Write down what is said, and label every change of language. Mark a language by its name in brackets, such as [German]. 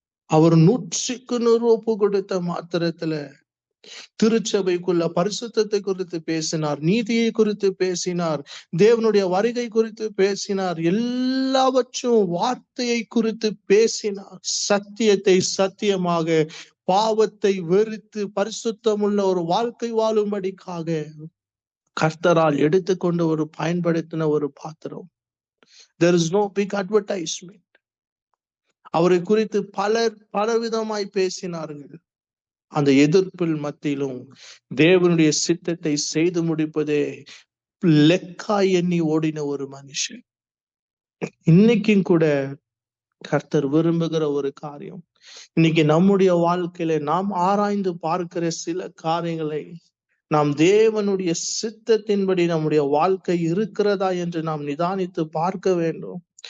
[Tamil] அவர் 100க்கு 100 ஒப்பு கொடுத்த மாத்திரத்துல திருச்சபைக்குள்ள பரிசுத்தத்தை குறித்து பேசினார், நீதியை குறித்து பேசினார், தேவனுடைய வருகை குறித்து பேசினார், எல்லாவற்றும் வார்த்தையை குறித்து பேசினார். சத்தியத்தை சத்தியமாக, பாவத்தை வெறுத்து பரிசுத்தமுள்ள ஒரு வாழ்க்கை வாழும்படிக்காக கர்த்தரால் எடுத்துக்கொண்டு ஒரு பயன்படுத்தின ஒரு பாத்திரம். [English] There is no big advertisement. [Tamil] அவரை குறித்து பலர் பலவிதமாய் பேசினார்கள். அந்த எதிர்ப்பில் மத்தியிலும் தேவனுடைய சித்தத்தை செய்து முடிப்பதே லெக்காய் எண்ணி ஓடின ஒரு மனுஷன். இன்னைக்கும் கூட கர்த்தர் விரும்புகிற ஒரு காரியம், இன்னைக்கு நம்முடைய வாழ்க்கையில நாம் ஆராய்ந்து பார்க்கிற சில காரியங்களை நாம் தேவனுடைய சித்தத்தின்படி நம்முடைய வாழ்க்கை இருக்கிறதா என்று நாம் நிதானித்து பார்க்க வேண்டும்.